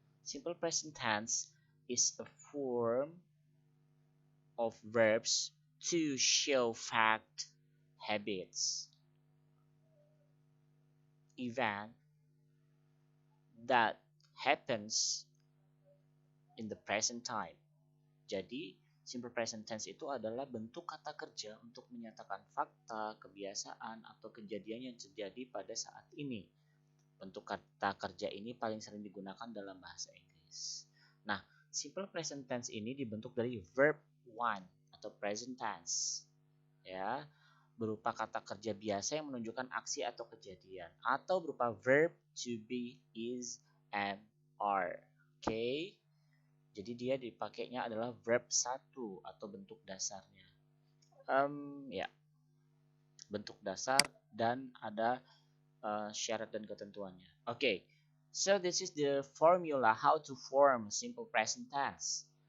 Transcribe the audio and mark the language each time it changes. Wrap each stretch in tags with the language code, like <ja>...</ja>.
<en>Simple present tense is a form of verbs to show fact, habits, event that happens in the present time.</en> <id>Jadi, simple present tense itu adalah bentuk kata kerja untuk menyatakan fakta, kebiasaan, atau kejadian yang terjadi pada saat ini. Bentuk kata kerja ini paling sering digunakan dalam bahasa Inggris. Nah, simple present tense ini dibentuk dari verb one atau present tense. Ya, berupa kata kerja biasa yang menunjukkan aksi atau kejadian, atau berupa verb to be, is, and are. Oke. Jadi dia dipakainya adalah verb satu atau bentuk dasarnya. Ya, bentuk dasar dan ada syarat dan ketentuannya. Oke.</id> <en>So this is the formula how to form simple present tense.</en>